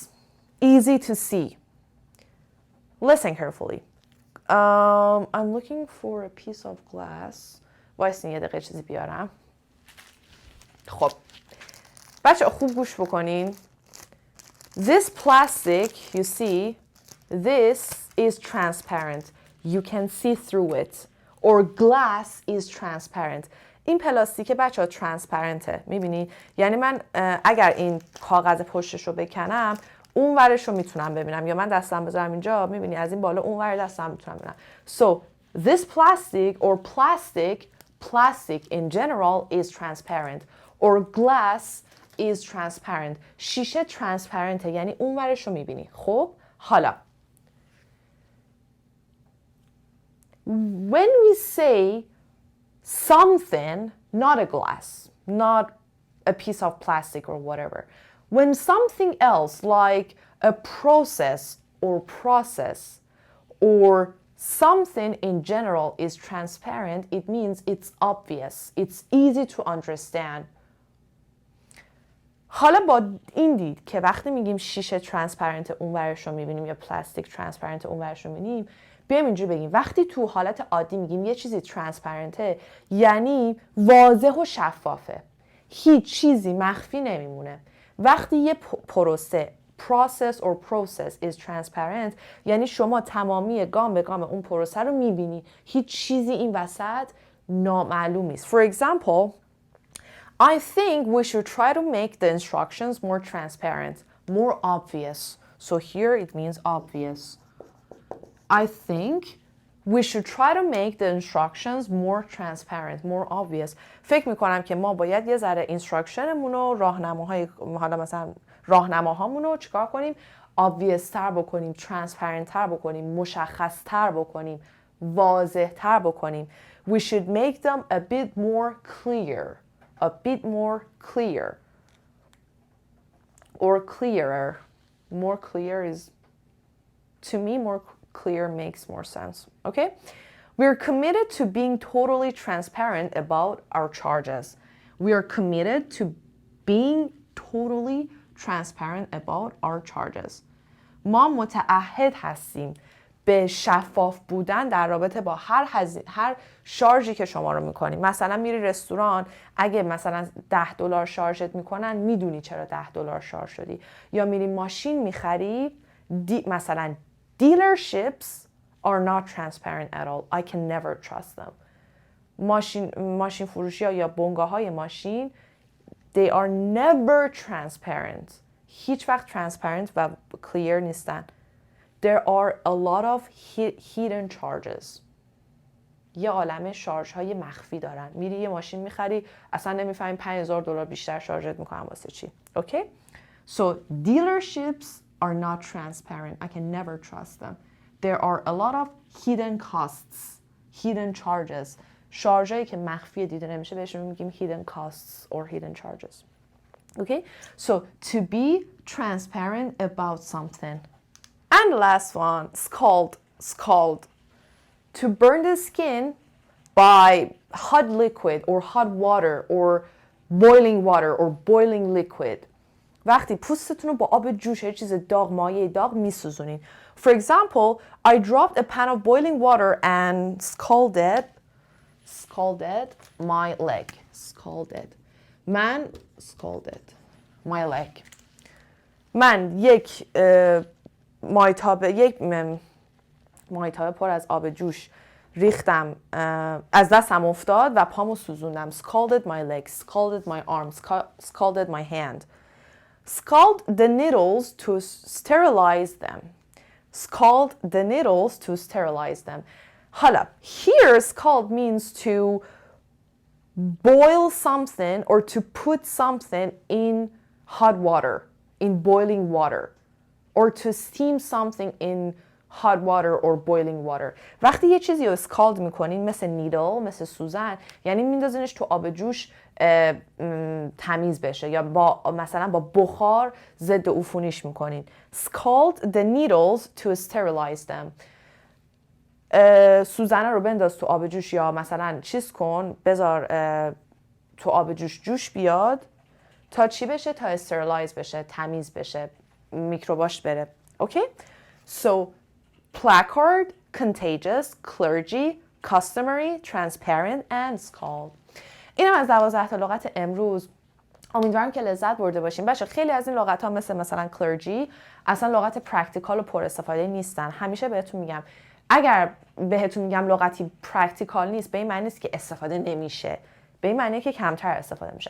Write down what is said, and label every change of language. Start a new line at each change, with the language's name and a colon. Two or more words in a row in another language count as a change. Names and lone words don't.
English: Easy to see. Listen carefully. I'm looking for a piece of glass.
Persian: وایسین یه دقیقه چیزی بیارم. خب بچه خوب گوش بکنین.
English: This plastic, you see, this is transparent. You can see through it. Or glass is transparent.
Persian: این پلاستیک بچه ها ترانسپرنته. میبینی؟ یعنی من اگر این کاغذ پشتش رو بکنم اون ورش رو میتونم ببینم یا من دستم بذارم اینجا میبینی از این بالا اون ور دستم میتونم ببینم.
English: So this plastic or plastic in general is transparent or glass is transparent.
Persian: شیشه ترانسپرنته یعنی اون ورش رو میبینی. خب حالا
English: when we say something, not a glass, not a piece of plastic or whatever. When something else like a process or something in general is transparent, it means it's obvious, it's easy to understand.
Persian: حالا با این دید که وقتی میگیم شیشه ترانسپرنت اونورش رو میبینیم یا پلاستیک ترانسپرنت اونورش رو میبینیم، بیایم اینجوری بگیم وقتی تو حالت عادی میگیم یه چیزی ترانسپرنته یعنی واضح و شفافه، هیچ چیزی مخفی نمیمونه. وقتی یه پروسه
English: process or process is transparent
Persian: یعنی شما تمامی گام به گام اون پروسه رو میبینی، هیچ چیزی این وسط نامعلوم نیست.
English: For example, I think we should try to make the instructions more transparent, more obvious. So here it means obvious. I think we should try to make the instructions more transparent, more obvious.
Persian: فکر میکنم که ما باید یه ذره اینستراکشنمون و راهنماهای حالا مثلا راهنماهامون رو چیکار کنیم؟ obvious تر بکنیم، transparent تر بکنیم، مشخص تر بکنیم، واضح تر بکنیم.
English: We should make them a bit more clear. A bit more clear or clearer. More clear is, to me, more clear makes more sense. Okay? We're committed to being totally transparent about our charges. We are committed to being totally transparent about our charges.
Persian: ما متعهد هستیم به شفاف بودن در رابطه با هر شارژی که شما رو میکنیم. مثلا میری رستوران، اگه مثلا $10 شارژت میکنن میدونی چرا $10 شارژ شدی. یا میری ماشین میخری، مثلا
English: dealerships are not transparent at all. I can never trust them.
Persian: ماشین فروشی ها یا بنگاه های ماشین
English: they are never transparent.
Persian: هیچ وقت transparent و clear نیستن.
English: There are a lot of hidden charges.
Persian: یه عالمه شارژ های مخفی دارن. میری یه ماشین میخری، اصلا نمیفهمی $5,000 بیشتر شارژت میکنن واسه چی.
English: Okay? So dealerships are not transparent. I can never trust them. There are a lot of hidden costs, hidden charges.
Persian: شارژایی که مخفی دیده نمیشه بهشون میگیم
English: hidden costs or hidden charges. Okay? So to be transparent about something. And the last one, scald. To burn the skin by hot liquid or hot water or boiling liquid.
Persian: وقتی پوستتون رو با آب جوش یه چیز داغ، مایع داغ میسوزونین.
English: For example, I dropped a pan of boiling water and scalded my leg. Scalded my leg.
Persian: من یک مایتابه پر از آب جوش ریختم، از دستم افتاد و پامو سوزوندم.
English: Scalded my leg, scalded my arm, scalded my hand. Scald the needles to sterilize them. Scald the needles to sterilize them. حالا, here scald means to boil something or to put something in hot water, in boiling water. Or to steam something in hot water or boiling water.
Persian: وقتی یه چیزی رو اسکالد میکنین مثل نیدل، مثل سوزن، یعنی میندازینش تو آب جوش تمیز بشه، یا مثلا با بخار ضد عفونیش میکنین.
English: Scald the needles to sterilize them.
Persian: سوزنه رو بنداز تو آب جوش، یا مثلا چیز کن، بذار تو آب جوش بیاد تا چی بشه؟ تا استرلایز بشه، تمیز بشه، میکروباش بره. اوکی؟
English: So placard, contagious, clergy, customary, transparent and scald.
Persian: این هم از 12 تا لغت امروز. امیدوارم که لذت برده باشیم. بچه خیلی از این لغت ها مثلا clergy اصلا لغت پرکتیکال و پر استفاده نیستن. همیشه بهتون میگم اگر بهتون میگم لغتی پرکتیکال نیست، به این معنی نیست که استفاده نمیشه، به این معنی که کمتر استفاده میشه.